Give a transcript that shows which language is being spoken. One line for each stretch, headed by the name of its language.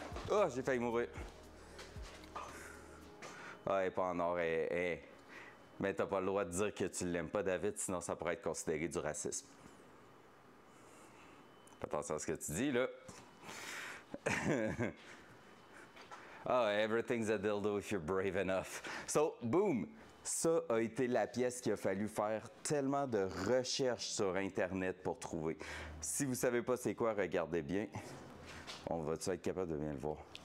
French: Oh, j'ai failli mourir. Ah, elle est pas en or. Mais t'as pas le droit de dire que tu l'aimes pas, David, sinon ça pourrait être considéré du racisme. Fais attention à ce que tu dis, là.
English: Oh, everything's a dildo if you're brave enough. So, boom!
French: Ça a été la pièce qu'il a fallu faire tellement de recherches sur Internet pour trouver. Si vous savez pas c'est quoi, regardez bien. On va-tu être capable de bien le voir?